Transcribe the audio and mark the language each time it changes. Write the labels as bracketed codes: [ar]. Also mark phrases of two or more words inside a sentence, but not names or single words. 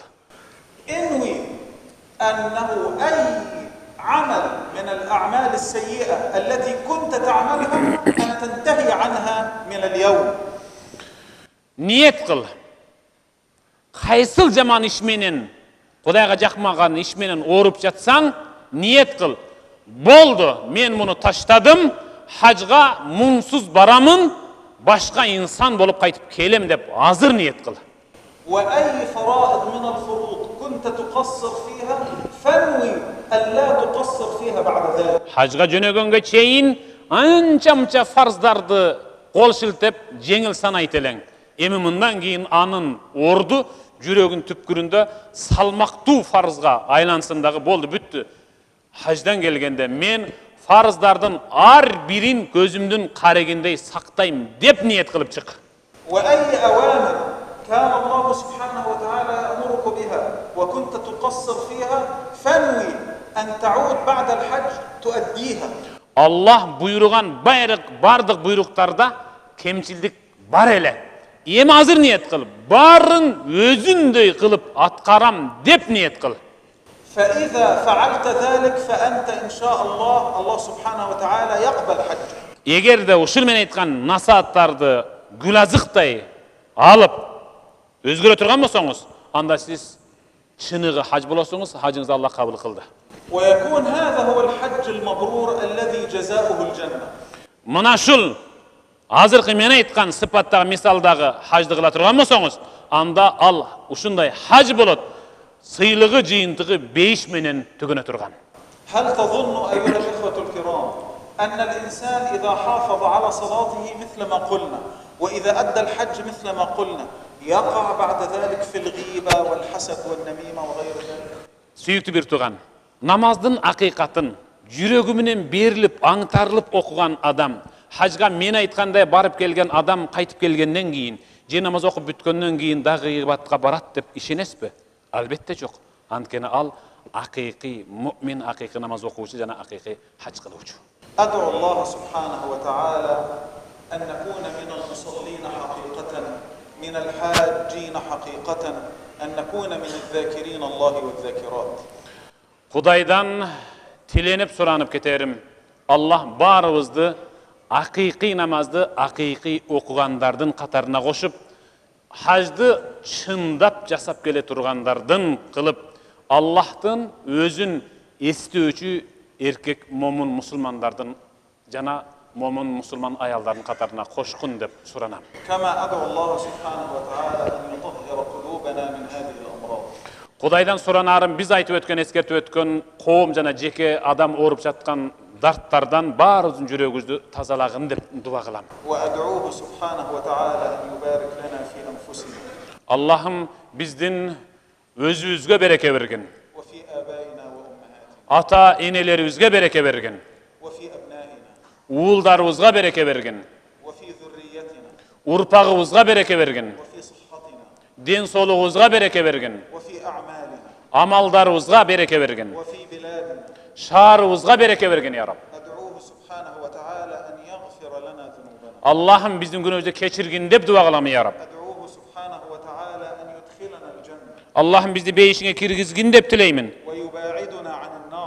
[ar] انوي أنه أي عمل من الأعمال السيئة التي كنت تعملها أن تنتهي عنها من اليوم. [ky] Ниет кыл. Кайсыл жаман иш менен, Кудайга жакмаган иш менен ооруп жатсаң, ниет кыл. Болду, мен муну таштадым, хажга мунсуз барамын, башка инсан болуп кайтып келем деп азыр ниет кыл. [ar] وأي فرائض من الفروض كنت تقصر فيها فانوي ألا تقصر فيها بعد ذلك. [ky] Хажга жөнөгөнгө чейин анча-мынча фарздарды кол шилтеп жеңил санайт элең. Эми мындан кийин анын орду жүрөгүн түпкүрүндө салмактуу фарзга айлансын дагы болду, бүттү. Хаждан келгенде мен фарыздардын ар бирин көзүмдүн карегиндей сактайм деп ниет кылып чык. [ar] وأي أوامر كان الله سبحانه وتعالى يأمرك بها وكنت تقصر فيها فانوي أن تعود بعد الحج تؤديها. [ky] Аллах буйруган бардык буйруктарда кемчилдик бар эле. Эми азыр ниет кыл, барын өзүндөй кылып аткарам деп ниет кыл. [ar] فإذا فعلت ذلك فأنت إن شاء الله سبحانه وتعالى يقبل حجك. [ky] Эгерде ушул менен айткан насааттарды гүлазыктай алып өзгөрө турган болсоңуз, анда сиз чыныгы хаж болосуңуз, хажыңызды Аллах кабыл кылды. [ar] ويكون هذا هو الحج المبرور الذي جزاؤه الجنة. [ky] Мына ушул азыркы мен айткан сыпаттагы мисалдагы хажды кыла турган болсоңуз, анда ал ушундай хаж болот. Сыйлыгы жыйынтыгы 5 менен түгөнө турган. [ar] هل تظن أيها الإخوة الكرام أن الإنسان إذا حافظ على صلاته مثل ما قلنا وإذا أدى الحج مثل ما قلنا يقع بعد ذلك في الغيبة والحسد والنميمة وغير ذلك؟ [ky] Сүйүктүү бир тууган, намаздын акыйкатын жүрөгү менен берилип, аңтарылып окуган адам, хажга мен айткандай барып келген адам кайтып келгенден кийин, же намаз окуп бүткөндөн кийин дагы гыйбатка барат деп ишенесизби? Албетте жок. Анткени ал акыйкый муъмин, акыйкый намаз окуучу жана акыйкый хаж кылуучу. [ar] أدعو الله سبحانه وتعالى أن نكون من المصلين حقيقة من الحاجين حقيقة أن نكون من الذاكرين الله والذاكرات. [ky] Кудайдан тиленип суранып кетерим. Аллах баарыбызды акыйкый намазды акыйкый окугандардын катарына кошуп, хажды чындап жасап келе тургандардын кылып, Аллахтын өзүн эстөөчү эркек момун мусулмандардын жана момун мусулман аялдардын катарына кошкун деп суранам. [ar] كما أدعو الله سبحانه وتعالى أن يطهر قلوبنا من هذه الأمراض. [ky] Кудайдан суранарым биз айтып өткөн, эскертип өткөн коом жана жеке адам ооруп жаткан дарттардан баарыбыздын жүрөгүбүздү тазалагын деп дуа кылам. [ar] وأدعوه سبحانه وتعالى أن يبارك لنا في أنفسنا [ky] Аллахым биздин өзүбүзгө береке берген. [ar] وفي آبائنا وأمهاتنا [ky] Ата энелерибизге береке берген. [ar] وفي أبنائنا [ky] Уулдарыбызга береке берген. [ar] وفي ذريتنا [ky] Урпагыбызга береке берген. [ar] وفي صحتنا [ky] Ден соолугубузга береке берген. [ar] وفي أعمالنا [ky] Амалдарыбызга береке берген. [ar] وفي بلادنا. [ky] Шаарыбызга береке берген, [ar] يا رب. أدعوه سبحانه وتعالى أن يغفر لنا ذنوبنا. [ky] Аллахым биздин күнөөбүздү кечиргин деп дуа кылам, [ar] يا رب. أدعوه سبحانه وتعالى أن يدخلنا الجنة [ky] Аллахым бизди бейишиңе киргизгин деп тилеймин. [ar] ويباعدنا عن النار.